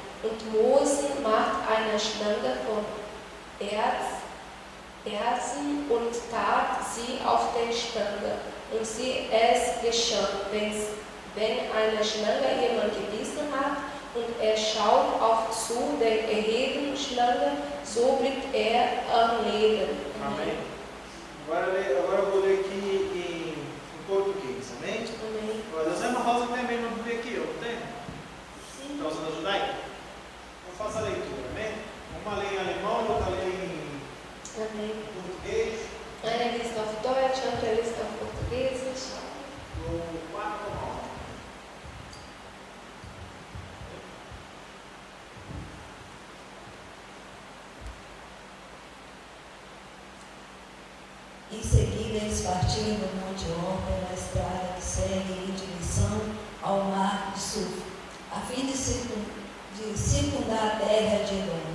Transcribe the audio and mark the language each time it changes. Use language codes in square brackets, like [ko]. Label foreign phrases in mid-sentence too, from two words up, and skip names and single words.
[de] Und Mose macht eine Schlange von Erzen und tat sie auf den Stange. Und es geschah, wenn eine Schlange jemand gebissen hat, und er schaut auf zu der erhebenden Schlange, so bleibt er am Leben. [pt] Amém. Agora eu vou ler aqui em português, amém? Amém. A Dona Rosa tem a mesma Bíblia aqui, eu não tenho? Sim. Está usando a judaica? Então faça a leitura, amém? Uma lê em alemão, outra lê em Amém. português. [de] Einer liest auf Deutsch, andere liest auf Portugiesisch. [pt] Do 4 ao 9. Em seguida, eles partiram do Monte Hor pela estrada que segue em direção ao Mar de Sul, a fim de circundar a terra de Edom.